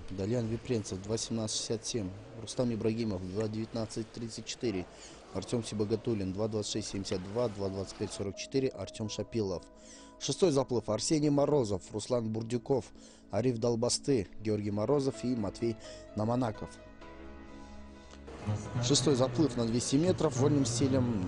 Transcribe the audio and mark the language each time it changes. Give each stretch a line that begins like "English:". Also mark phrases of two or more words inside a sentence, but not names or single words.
Russian: Далян Випренцев 2:17:67, Рустам Ибрагимов 2:19:34, Артем Сибагатуллин 2:26:72, 2:25:44, Артем Шапилов. Шестой заплыв: Арсений Морозов, Руслан Бурдюков, Ариф Долбасты, Георгий Морозов и Матвей Наманаков. Шестой заплыв на 200 метров вольным стилем.